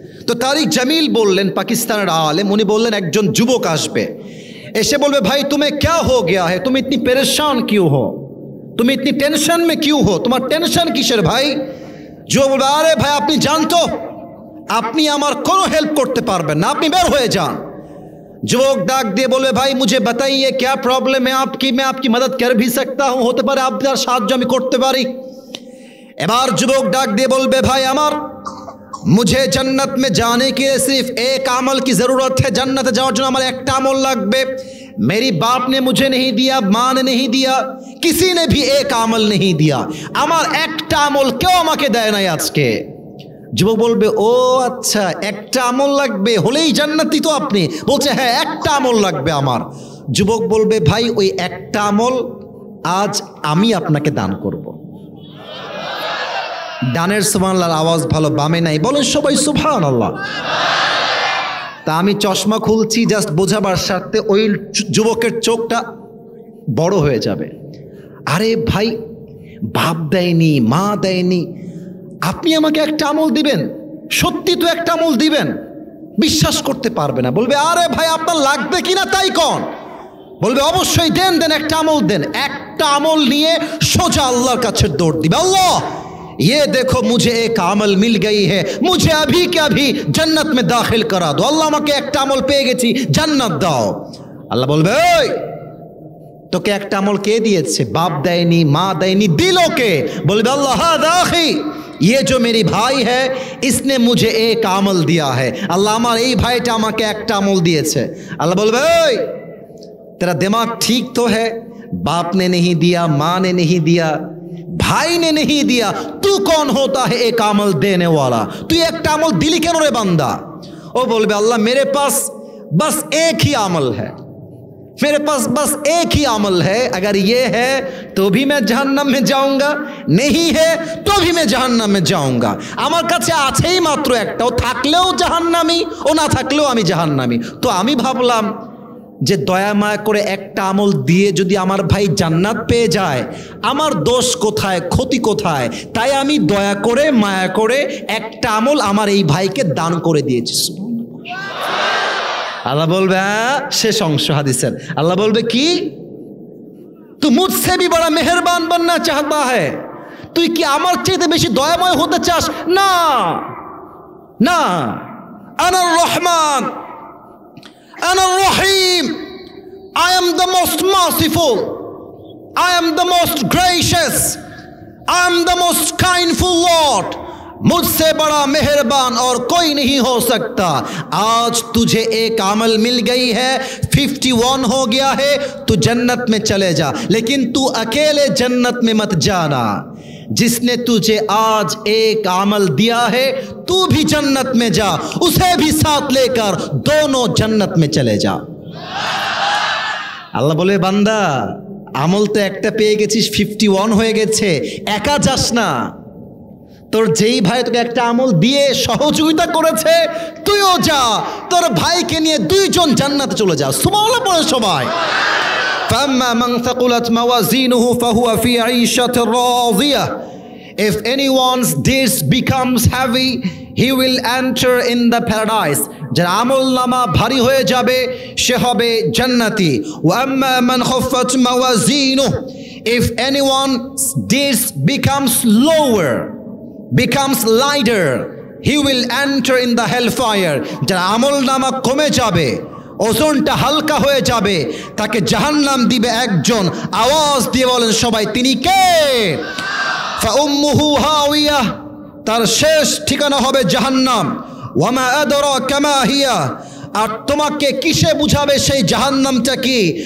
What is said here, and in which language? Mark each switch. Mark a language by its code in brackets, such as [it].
[bn] তো তারিক জামিল বললেন, পাকিস্তানের আলেম, উনি বললেন একজন যুবক আসবে, এসে বলবে ভাই [hi] तुम्हें क्या हो गया है, तुम इतनी परेशान क्यों हो, [bn] तुम इतनी टेंशन में क्यों हो, তোমার টেনশন কিসের ভাই? যুবক বলবে আরে ভাই আপনি জানতো আপনি আমার কোনো হেল্প করতে পারবেন না, আপনি বের হয়ে যান। যুবক ডাক দিয়ে বলবে ভাই [hi] मुझे बताइए क्या प्रॉब्लम है आपकी, मैं आपकी मदद कर भी सकता हूं, [bn] হতে পারে আপনার সাহায্য আমি করতে পারি। এবার যুবক ডাক দিয়ে বলবে ভাই আমার, [hi] मुझे जन्नत में जाने के लिए सिर्फ एक अमल की ज़रूरत है, जन्नत जाओ जो हमारे एक अमल लगबे, मेरी बाप ने मुझे नहीं दिया, माँ ने नहीं दिया, किसी ने भी एक अमल नहीं दिया, [bn] আমার একটা আমল কেউ আমাকে দেয় নাই আজকে। যুবক বলবে ও আচ্ছা, একটা আমল লাগবে, হলেই জান্নাতি তো আপনি? বলছে হ্যাঁ একটা আমল লাগবে আমার। যুবক বলবে ভাই ওই একটা আমল আজ আমি আপনাকে দান করব। ডানের সুবহানাল্লাহর আওয়াজ ভালো, বামে নাই, বলেন সবাই সুবহানাল্লাহ। তা আমি চশমা খুলছি জাস্ট বোঝাবার স্বার্থে, ওই যুবকের চোখটা বড় হয়ে যাবে। আরে ভাই, বাপ দেয়নি, মা দেয়নি, আপনি আমাকে একটা আমল দিবেন, সত্যি তো একটা আমল দিবেন? বিশ্বাস করতে পারবে না, বলবে আরে ভাই আপনার লাগবে কিনা তাই কন। বলবে অবশ্যই দেন, দেন একটা আমল দেন। একটা আমল নিয়ে সোজা আল্লাহর কাছে দৌড় দিবে, আল্লাহ [hi] ये देखो मुझे एक अमल मिल गई है, मुझे अभी के अभी जन्नत में दाखिल करा दो, अल्लाह [bn] আমাকে একটা আমল পেয়ে গেছি, জান্নাত দাও। আল্লাহ বলবে এই তোকে একটা আমল কে দিয়েছে? বাপ দেয়নি, মা দেয়নি, দিল কে? বলবে আল্লাহ [ar] হাদা আখি, [hi] ये जो मेरी भाई है इसने मुझे एक अमल दिया है, [bn] আল্লাহ আমার এই ভাইটা আমাকে একটা আমল দিয়েছে। আল্লাহ বলবে এই [hi] तेरा दिमाग ठीक तो है, बाप ने नहीं दिया, माँ ने नहीं दिया, भाई ने नहीं दिया, तू कौन होता है एक अमल देने वाला, तू एक अमल दिली क्यों रे बंदा? ओ बोले अल्लाह मेरे पास बस एक ही अमल है, मेरे पास बस एक ही अमल है, अगर ये है तो भी मैं जहन्नम में जाऊंगा, नहीं है तो भी मैं जहन्नम में जाऊंगा। [bn] আমার কাছে আছেই মাত্র একটা, ও থাকলেও জাহান্নামী, ও না থাকলেও আমি জাহান্নামী। তো আমি ভাবলাম যে দয়া মায়া করে একটা আমল দিয়ে যদি আমার ভাই জান্নাত পেয়ে যায়, আমার দোষ কোথায়, ক্ষতি কোথায়? তাই আমি দয়া করে মায়া করে একটা আমল আমার এই ভাইকে দান করে দিয়েছি। আল্লাহ বলবে শেষ অংশ হাদিসের, আল্লাহ বলবে কি [hi] তু মুঝসে भी बड़ा मेहरबान बनना चाहता है, [bn] তুই কি আমার চাইতে বেশি দয়াময় হতে চাস? [en] না না, [ar] আনার রহমান, أنا الرحيم, [en] I am the most merciful, I am the most gracious, I am the most kindful Lord, [hi] मुझसे बड़ा मेहरबान और कोई नहीं हो सकता। आज तुझे एक अमल मिल गई है, 51 हो गया है, तू जन्नत में चले जा, लेकिन तू अकेले जन्नत में मत जाना, जिसने तुझे आज एक अमल दिया है तू भी जन्नत में जा, उसे भी साथ लेकर दोनों जन्नत में चले जा। [bn] আল্লাহ বলে বান্দা আমল তো একটা পেয়ে গেছিস, 51 হয়ে গেছে, একা যাস না, তোর যেই ভাই তোকে একটা আমল দিয়ে সহযোগিতা করেছে তুইও যা, তোর ভাইকে নিয়ে দুইজন জান্নাতে চলে যা। সুবহানাল্লাহ বলে সবাই। [ar] فأما من ثقلت موازينه فهو في عيشة راضية, [en] if anyone's deeds becomes heavy he will enter in the paradise, [bn] যার আমল নামা ভারী হয়ে যাবে সে হবে জান্নাতি। [ar] وأما من خفت موازينه, [en] if anyone's deeds becomes lower, becomes lighter, he will enter in the hellfire, [bn] যার আমল নামা কমে যাবে ওজনটা হালকা হয়ে যাবে, তাকে জাহান্নাম দিবে একজন। আওয়াজ দিয়ে বলেন সবাই, তিনি কে? [ar] ফাউম্মুহু হাওিয়া, [bn] তার শেষ ঠিকানা হবে জাহান্নাম। [ar] ওয়ামা আদরাকা মা হিয়া, [bn] আর তোমাকে কিসে বুঝাবে সেই জাহান্নামটা কি?